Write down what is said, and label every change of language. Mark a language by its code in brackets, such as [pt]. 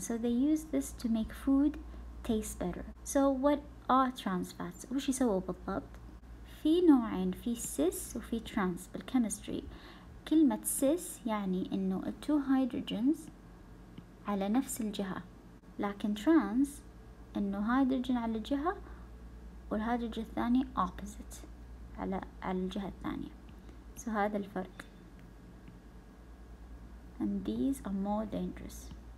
[en] So they use this to make food taste better. So what are trans fats؟ [ar] وش يسووا بالضبط؟ في نوعين، في cis وفي trans بالكيمستري. كلمة cis يعني إنه two hydrogens على نفس الجهة، لكن ترانس إنه هيدروجين على جهة والهيدروجين الثاني opposite على الجهة الثانية. [en] So [ar] هذا الفرق. [en] And these are more dangerous.